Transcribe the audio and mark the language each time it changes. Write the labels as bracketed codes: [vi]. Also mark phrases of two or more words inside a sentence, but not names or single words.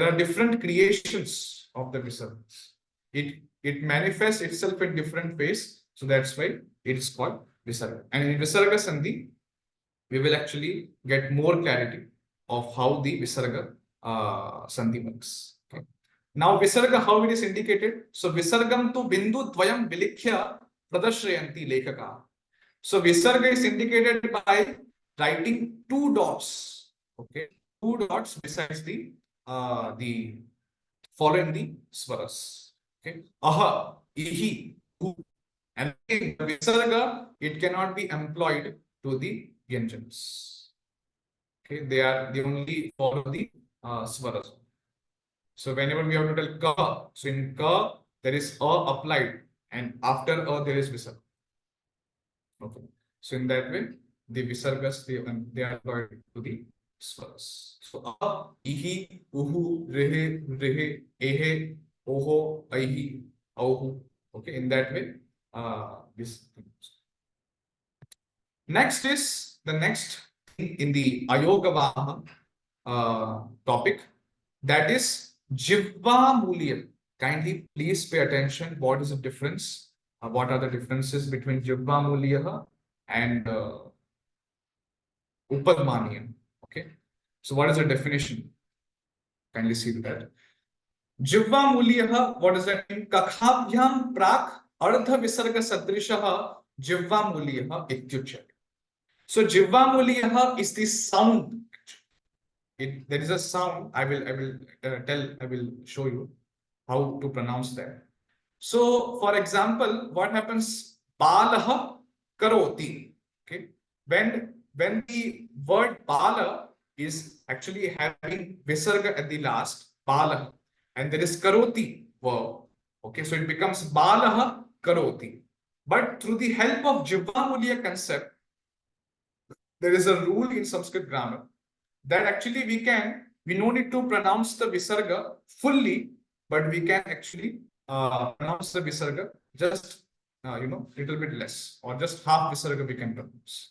[en] There are different creations of the visargas. It manifests itself in different ways, so that's why it is called visarga. And in visarga sandhi, we will actually get more clarity of how the visarga sandhi works. Okay. Now visarga, how it is indicated? [sa] So विसर्गं तु बिन्दु द्वयं विलिख्य प्रदर्शयन्ति लेखकाः. [en] So visarga is indicated by writing 2 dots. Okay, 2 dots besides the following the swaras. Okay, aha, ihi, hu. And again, the visarga, it cannot be employed to the vyanjanas. Okay, they only follow the swaras. So whenever we have to tell ka, so in ka there is a applied, and after a there is visarga. Okay, so in that way the visargas they are applied to the swaras. So a, ihi, uhu, rehe, ehe, oho, aihi, auhu. Okay, in that way this. Next is the next thing in the Ayogavaha topic, that is Jivva Mulyam. Kindly please pay attention. What is the difference? What are the differences between Jivva Mulya and Upadmaniyam? Okay. So what is the definition? Kindly see that. Jivva Mulya, what does that mean? [sa] कखाभ्यां प्राक् अर्ध विसर्ग सदृशः जिह्वा मूलीय इत्युच्यते. [en] So Jivva Mulya is the sound. There is a sound. I will show you how to pronounce that. So, for example, what happens? [sa] बलः करोति. [en] Okay, when the word bala is actually having visarga at the last, balaha, and there is karoti verb. Okay, so it becomes [sa] बलः करोति. [en] But through the help of Jivva Mulya concept, there is a rule in Sanskrit grammar that actually we no need to pronounce the visarga fully, but we can actually pronounce the visarga just little bit less, or just half visarga we can pronounce.